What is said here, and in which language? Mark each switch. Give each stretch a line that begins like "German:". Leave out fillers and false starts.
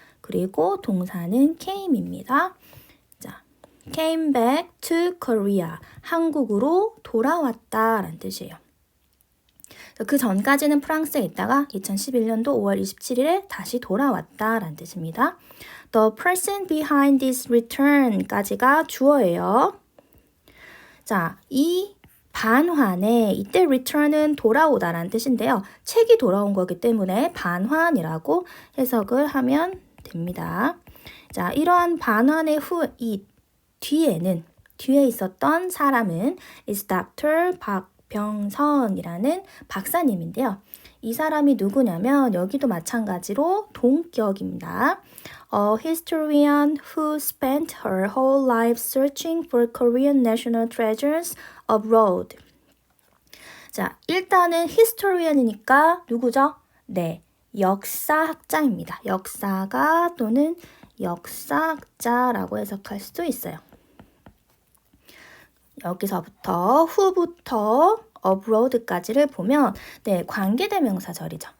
Korean: 그리고 동사는 came입니다.
English: 자, came back to Korea.
Korean: 한국으로 돌아왔다라는 뜻이에요. 그 전까지는 프랑스에 있다가 2011년도 5월 27일에 다시 돌아왔다라는 뜻입니다.
English: The person behind this return
Korean: 까지가 주어예요. 자, 이 반환에 이때 return은 돌아오다라는 뜻인데요. 책이 돌아온 거기 때문에 반환이라고 해석을 하면 됩니다. 자, 이러한 반환의 이 뒤에 있었던 사람은
English: is Dr.
Korean: 박병선이라는 박사님인데요. 이 사람이 누구냐면 여기도 마찬가지로 동격입니다.
English: A historian who spent her whole life searching for Korean national treasures abroad.
Korean: 자, 일단은 historian이니까 누구죠? 네, 역사학자입니다. 역사가 또는 역사학자라고 해석할 수도 있어요. 여기서부터 후부터 abroad까지를 보면 네, 관계대명사절이죠.